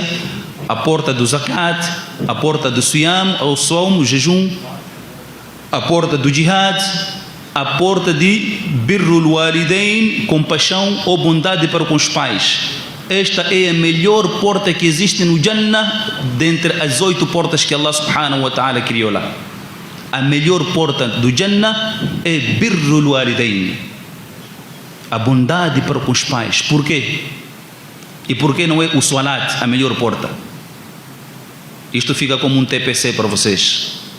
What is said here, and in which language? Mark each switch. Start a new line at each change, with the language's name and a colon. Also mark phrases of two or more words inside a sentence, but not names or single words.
Portuguese: A porta do zakat, a porta do siyam, ou som, jejum, a porta do jihad, a porta de
Arabic: بر الوالدين,
Portuguese: compaixão ou bondade para com os pais. Esta é a melhor porta que existe no Jannah, dentre as 8 portas que
Arabic: الله سبحانه وتعالى
Portuguese: criou lá. A melhor porta do Jannah é
Arabic: بر الوالدين,
Portuguese: a bondade para com os pais. Por quê? E por que não é o salat a melhor porta? Isto fica como um TPC para vocês.